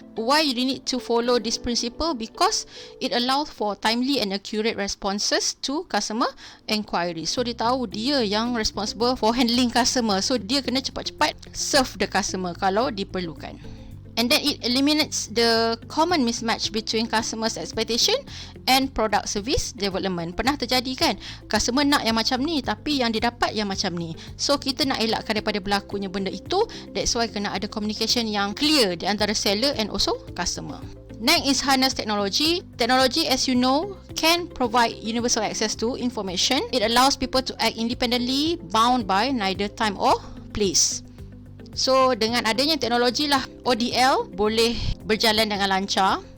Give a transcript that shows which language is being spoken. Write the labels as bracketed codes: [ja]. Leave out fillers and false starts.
[en] Why you need to follow this principle? Because it allows for timely and accurate responses to customer enquiry. [ms] So dia tahu dia yang [en] responsible for handling customer. [ms] So dia kena cepat-cepat [en] serve the customer [ms] kalau diperlukan. [en] And then it eliminates the common mismatch between customers' expectation and product service development. [ms] Pernah terjadi kan? Customer nak yang macam ni tapi yang dia dapat yang macam ni. So kita nak elakkan daripada berlakunya benda itu. [en] That's why [ms] kena ada communication yang clear di antara [en] seller and also customer. Next is harness technology. Technology, as you know, can provide universal access to information. It allows people to act independently, bound by neither time or place. [ms] So dengan adanya teknologi lah, ODL boleh berjalan dengan lancar.